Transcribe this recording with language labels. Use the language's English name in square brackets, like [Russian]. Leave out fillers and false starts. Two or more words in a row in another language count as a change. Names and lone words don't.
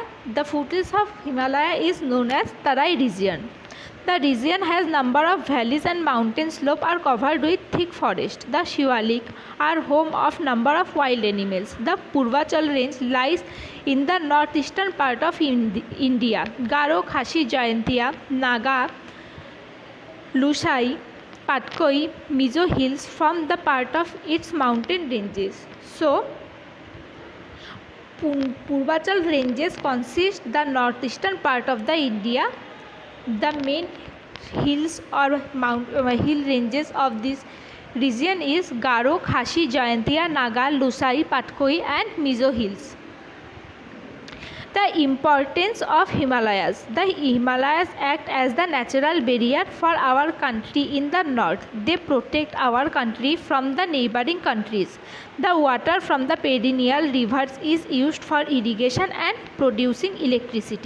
[English] The foothills of Himalaya is known as Tarai region. The region has number of valleys and mountain slopes are covered with thick forest. The Shivalik are home of number of wild animals. The Purvachal range lies in the northeastern part of India. Garo, Khasi, Jaintia, Naga, Lusai, Patkoi, Mizo hills form the part of its mountain ranges. So, Purvachal ranges consist the northeastern part of the India. The main hills or hill ranges of this region is Garo, Khasi, Jaintia, Naga, Lusai, Patkoi and Mizo hills. The importance of Himalayas. The Himalayas act as the natural barrier for our country in the north. They protect our country from the neighboring countries. The water from the perennial rivers is used for irrigation and producing electricity.